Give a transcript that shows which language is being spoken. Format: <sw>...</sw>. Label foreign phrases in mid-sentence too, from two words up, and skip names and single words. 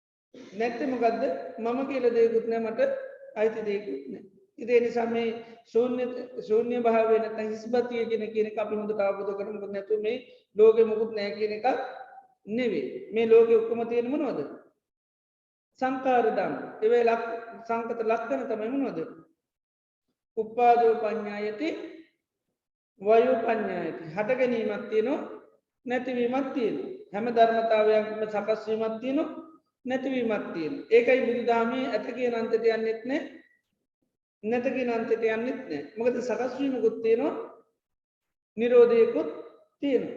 <si>මම කියලා දෙයක්වත් නැහැ, මට අයිති දෙයක්වත් නැහැ. ඉතින් ඒ නිසා මේ ශූන්‍ය භාවය නැත්නම් හිස්බතිය කියන එක අපි හොඳට අවබෝධ කරගන්න නැතුව මේ ලෝකෙ මොකුත් නැහැ කියන එක නෙවෙයි. මේ ලෝකෙ ඔක්කොම තියෙන මොනවද?</si> <pi>සංකාර ධම්ම.</pi> <si>ඒවේ සංකත ලක්ෂණ තමයි මොනවද?</si> <pi>උපාදෝ පඤ්ඤායති වයෝ පඤ්ඤායති.</pi> <si>හට ගැනීමක් තියෙනවා නැතිවීමක් තියෙනවා. හැම ධර්මතාවයක්ම සකස් වීමක් තියෙනවා නැතිවීමක් තියෙනවා. ඒකයි බුදුදහමේ ඇත කියන අන්තයට යන්නෙත් නැහැ නැත කියන අන්තයට යන්නෙත් නැහැ. මොකද සකස් වීමකුත් තියෙනවා නිරෝධයකුත් තියෙනවා.</si>